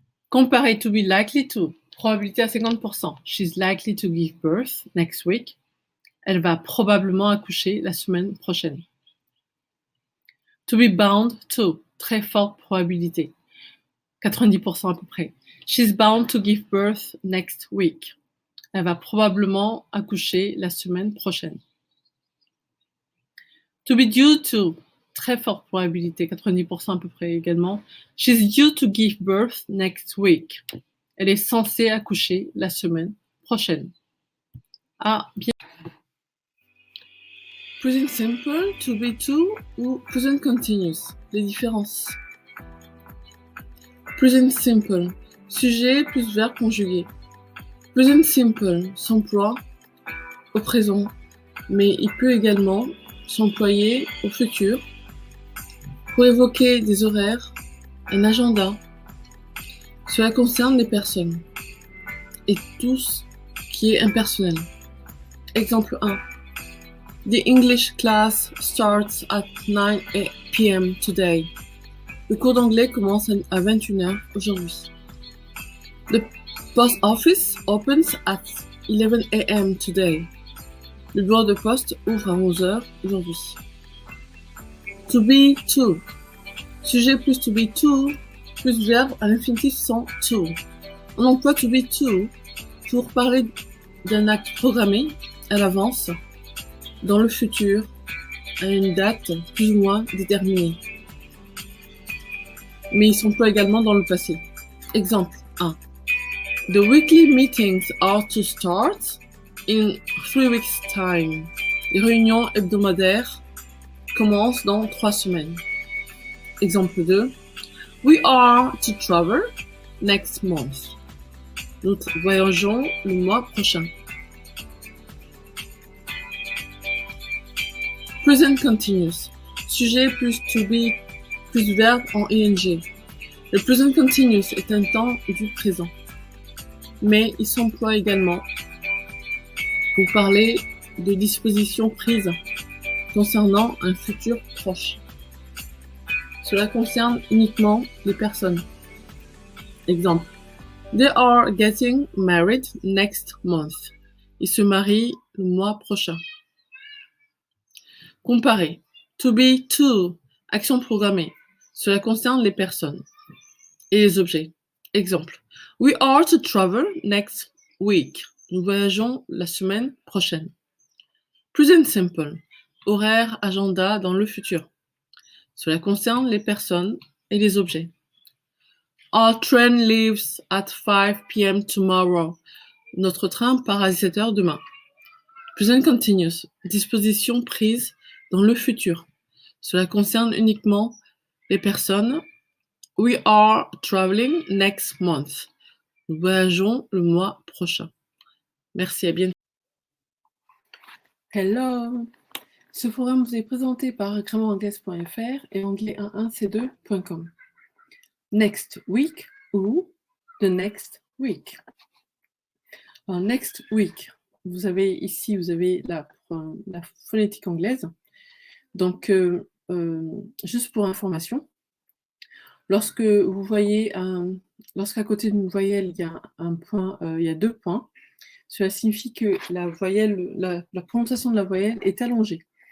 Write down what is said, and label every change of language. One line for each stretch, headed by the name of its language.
English: Comparer to be likely to.
French: Probabilité à 50%.
English: She's likely to give birth next week.
French: Elle va probablement accoucher la semaine prochaine. To be bound to. Très forte probabilité. 90% à peu près.
English: She's bound to give birth next week.
French: Elle va probablement accoucher la semaine prochaine. To be due to. Très forte probabilité. 90% à peu près également.
English: She's due to give birth next week.
French: Elle est censée accoucher la semaine prochaine. Ah, bien.
English: Present simple, to be to ou present continuous.
French: Les différences. Present simple. Sujet plus verbe conjugué. Present simple s'emploie au présent, mais il peut également s'employer au futur pour évoquer des horaires, un agenda. Cela concerne les personnes et tout ce qui est impersonnel. Exemple 1.
English: The English class starts at 9 p.m. today.
French: Le cours d'anglais commence à 21h aujourd'hui.
English: The post office opens at 11 a.m. today.
French: Le bureau de poste ouvre à 11h aujourd'hui. To be to. Sujet plus to be to, plus verbe à l'infinitif sans to. On emploie to be to pour parler d'un acte programmé à l'avance, dans le futur, à une date plus ou moins déterminée. Mais il s'emploie également dans le passé. Exemple 1.
English: The weekly meetings are to start in 3 weeks' time.
French: Les réunions hebdomadaires commencent dans 3 semaines. Exemple 2.
English: We are to travel next month.
French: Nous voyageons le mois prochain. Present continuous. Sujet plus to be plus verbe en ing. Le present continuous est un temps du présent. Mais il s'emploie également pour parler de dispositions prises concernant un futur proche. Cela concerne uniquement les personnes. Exemple.
English: They are getting married next month.
French: Ils se marient le mois prochain. Comparer. To be to. Action programmée. Cela concerne les personnes et les objets. Exemple.
English: We are to travel next week.
French: Nous voyageons la semaine prochaine. Present simple. Horaire, agenda dans le futur. Cela concerne les personnes et les objets.
English: Our train leaves at 5 p.m. tomorrow.
French: Notre train part à 17h demain. Present continuous. Disposition prise dans le futur. Cela concerne uniquement les personnes.
English: We are traveling next month.
French: Nous voyageons le mois prochain. Merci, à bientôt.
English: Hello!
French: Ce forum vous est présenté par grammairanglaise.fr et anglais11c2.com.
English: Next week ou the next week.
French: Alors, next week, vous avez ici, la phonétique anglaise. Donc, juste pour information, lorsque vous voyez lorsqu'à côté d'une voyelle, il y a un point, il y a 2 points, cela signifie que la voyelle, la prononciation de la voyelle est allongée.